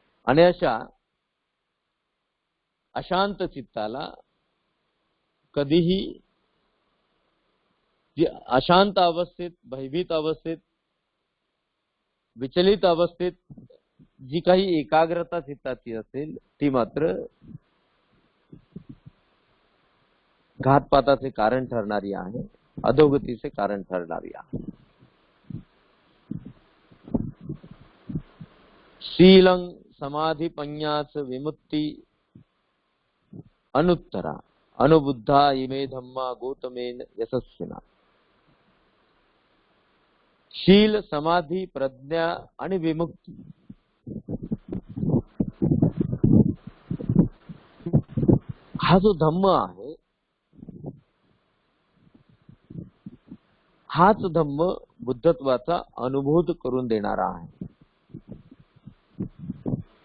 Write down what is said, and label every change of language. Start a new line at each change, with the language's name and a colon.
Marathi: आणि अशा अशांत चित्ताला कधीही, जी अशांत अवस्थेत, भयभीत अवस्थेत, विचलित अवस्थेत जी काही एकाग्रता चित्ताची असेल ती मात्र घातपाताचे कारण ठरणारी आहे, अधोगतीचे कारण ठरणारी आहे.
Pali: शीलं समाधिपन्यास विमुक्ति अनुत्तरा अनुबुद्धा इमे धम्मा गौतमेन यशस्विना.
Marathi: शील, समाधी, प्रज्ञा आणि विमुक्ती हा जो धम्म आहे, हाच धम्म बुद्धत्वाचा अनुभूत करून देणारा आहे.